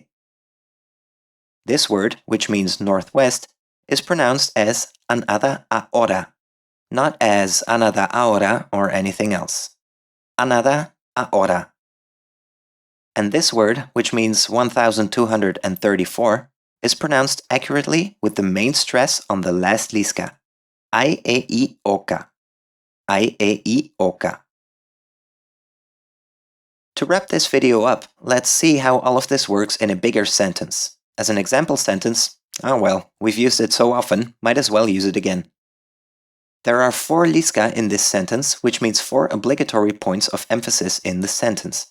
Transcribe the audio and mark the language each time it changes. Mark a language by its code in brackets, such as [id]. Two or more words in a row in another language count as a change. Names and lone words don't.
[en] This word, which means northwest, is pronounced as anada ahora, not as anada ahora or anything else. Anada ahora. And this word, which means 1234, is pronounced accurately with the main stress on the last liska. Ai-e-i-oka. Ai-e-i-oka. To wrap this video up, let's see how all of this works in a bigger sentence. As an example sentence, well, we've used it so often, might as well use it again. There are 4 liska in this sentence, which means 4 obligatory points of emphasis in the sentence.